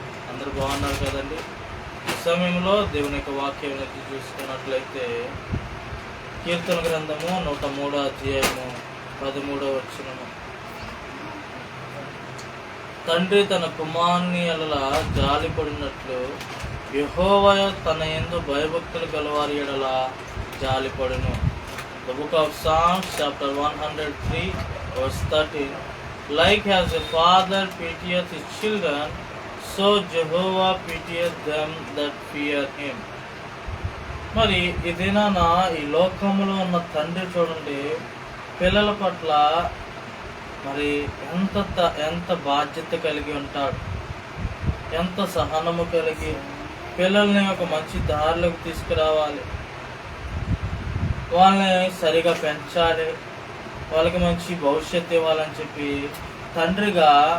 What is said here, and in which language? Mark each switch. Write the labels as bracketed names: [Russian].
[Telugu] అందరూ బాగున్నారు కదండి? ఈ సమయంలో దేవుని యొక్క వాక్యం చూసుకున్నట్లయితే కీర్తన గ్రంథము 103వ అధ్యాయము 13వ వచనము. తండ్రి తన కుమారుని ఎడల జాలిపడినట్లు యెహోవా తన యందు భయభక్తులు గలవారి ఎడల జాలిపడును. [English] The book of Psalms chapter 103 verse 13. Like as a father pitieth his children, so Jehovah pitieth them that fear him. [Telugu] మరి ఇదేనా ఈ లోకంలో ఉన్న తండ్రి చూడండి పిల్లల పట్ల మరి ఎంత బాధ్యత కలిగి ఉంటాడు, ఎంత సహనము కలిగి పిల్లల్ని ఒక మంచి దారిలోకి తీసుకురావాలి, వాళ్ళని సరిగా పెంచాలి, వాళ్ళకి మంచి భవిష్యత్తు ఇవ్వాలని చెప్పి తండ్రిగా